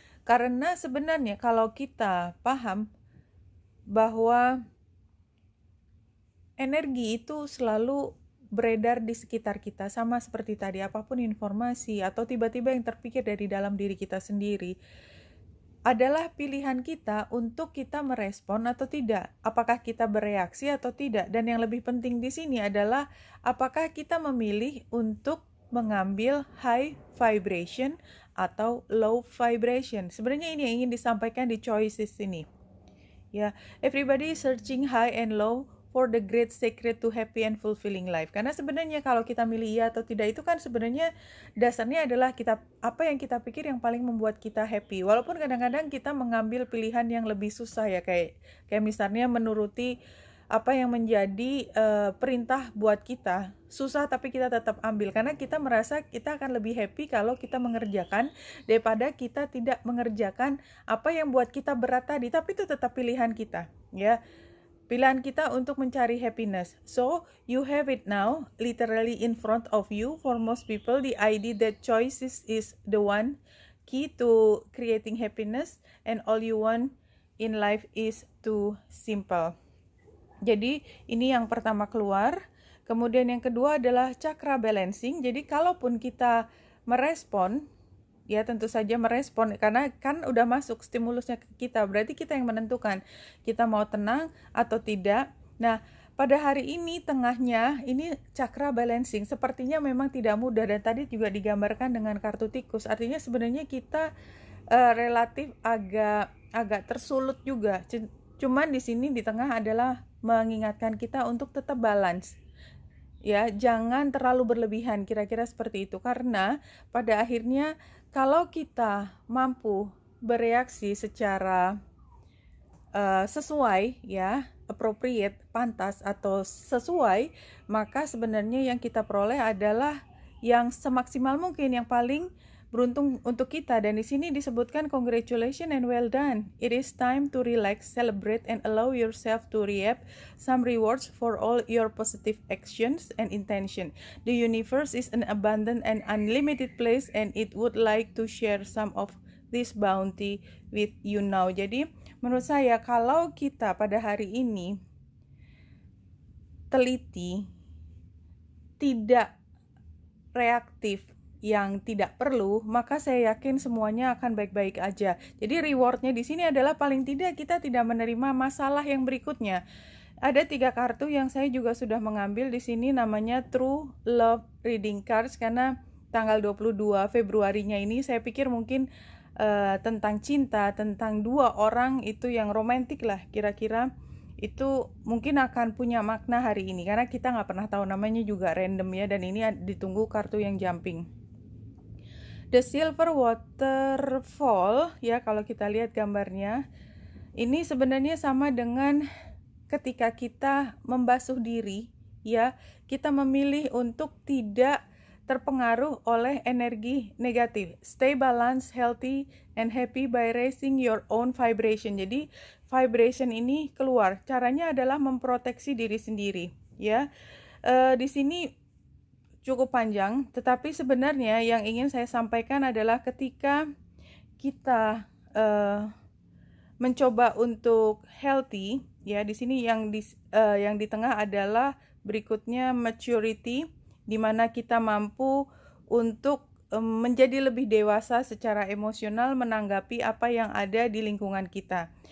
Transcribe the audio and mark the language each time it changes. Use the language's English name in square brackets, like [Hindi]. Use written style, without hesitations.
[Indonesian] Karena sebenarnya kalau kita paham bahwa energi itu selalu beredar di sekitar kita, sama seperti tadi, apapun informasi atau tiba-tiba yang terpikir dari dalam diri kita sendiri, adalah pilihan kita untuk kita merespon atau tidak, apakah kita bereaksi atau tidak. Dan yang lebih penting di sini adalah apakah kita memilih untuk mengambil high vibration atau low vibration. Sebenarnya ini yang ingin disampaikan di choices ini. [English] Ya, everybody is searching high and low for the great secret to happy and fulfilling life. [Indonesian] Karena sebenarnya kalau kita milih iya atau tidak itu kan sebenarnya dasarnya adalah apa yang kita pikir yang paling membuat kita happy. Walaupun kadang-kadang kita mengambil pilihan yang lebih susah ya, kayak misalnya menuruti apa yang menjadi perintah buat kita. Susah tapi kita tetap ambil karena kita merasa kita akan lebih happy kalau kita mengerjakan daripada kita tidak mengerjakan apa yang buat kita berat tadi. Tapi itu tetap pilihan kita, ya. Pilihan kita untuk mencari happiness. [English] So, you have it now, literally in front of you. For most people, the idea that choices is the one key to creating happiness, and all you want in life is too simple. [Indonesian] Jadi, ini yang pertama keluar. Kemudian yang kedua adalah chakra balancing. Jadi, kalaupun kita merespon, ya tentu saja merespon, karena kan udah masuk stimulusnya ke kita, berarti kita yang menentukan kita mau tenang atau tidak. Nah, pada hari ini tengahnya ini chakra balancing sepertinya memang tidak mudah, dan tadi juga digambarkan dengan kartu tikus, artinya sebenarnya kita relatif agak tersulut juga. Cuman di sini di tengah adalah mengingatkan kita untuk tetap balance. Ya, jangan terlalu berlebihan, kira-kira seperti itu. Karena pada akhirnya kalau kita mampu bereaksi secara sesuai, ya, appropriate, pantas atau sesuai, maka sebenarnya yang kita peroleh adalah yang semaksimal mungkin, yang paling beruntung untuk kita. Dan di sini disebutkan [English] congratulations and well done. It is time to relax, celebrate, and allow yourself to reap some rewards for all your positive actions and intention. The universe is an abundant and unlimited place, and it would like to share some of this bounty with you now. [Indonesian] Jadi menurut saya kalau kita pada hari ini teliti, tidak reaktif yang tidak perlu, maka saya yakin semuanya akan baik-baik aja. Jadi rewardnya di sini adalah paling tidak kita tidak menerima masalah yang berikutnya. Ada 3 kartu yang saya juga sudah mengambil di sini, namanya True Love Reading Cards, karena tanggal 22 Februarinya ini saya pikir mungkin tentang cinta, tentang 2 orang itu yang romantis lah, kira-kira itu mungkin akan punya makna hari ini, karena kita nggak pernah tahu, namanya juga random ya, dan ini ditunggu kartu yang jumping. The Silver Waterfall, ya, kalau kita lihat gambarnya, ini sebenarnya sama dengan ketika kita membasuh diri, ya, kita memilih untuk tidak terpengaruh oleh energi negatif. [English] Stay balanced, healthy, and happy by raising your own vibration. [Indonesian] Jadi vibration ini keluar. Caranya adalah memproteksi diri sendiri, ya. Di sini cukup panjang, tetapi sebenarnya yang ingin saya sampaikan adalah ketika kita mencoba untuk healthy, ya, di sini yang di tengah adalah berikutnya maturity, di mana kita mampu untuk menjadi lebih dewasa secara emosional menanggapi apa yang ada di lingkungan kita.